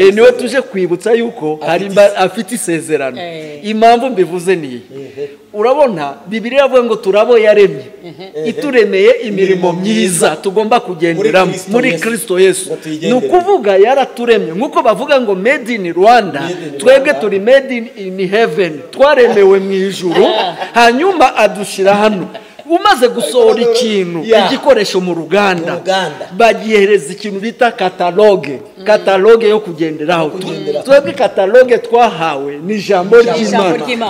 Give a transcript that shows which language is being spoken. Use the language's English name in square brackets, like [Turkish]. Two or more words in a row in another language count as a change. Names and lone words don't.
[Kinyarwanda] Niwe tuje kwibutsa yuko hari afite isezerano. Impamvu mbivuze niyi, urabona Bibiliya avuga ngo turabo yaremye ituremeye imirimo myiza tugomba kugenderamo muri Kristo Yesu. Ni ukuvuga yaraturemye nk'uko bavuga ngo [English] made in Rwanda, [Kinyarwanda] twebwe turi [English] made in heaven, [Kinyarwanda] twaremewe mu ijuru, hanyuma adushira hano. Umaze gusohora ikintu, igikoresho mu ruganda, bagihereza ikintu bita kataloge yo kugenderaho. Twebwe kataloge twahawe ni ijambo ry'Imana.